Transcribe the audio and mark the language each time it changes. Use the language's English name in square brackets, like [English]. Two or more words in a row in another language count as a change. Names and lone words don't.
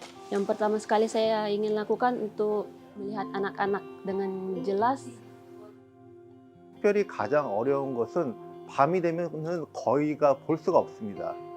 [Indonesian] Yang pertama sekali saya ingin lakukan untuk melihat anak-anak dengan jelas. [Korean] 특별히 가장 어려운 것은 밤이 되면은 거의가 볼 수가 없습니다.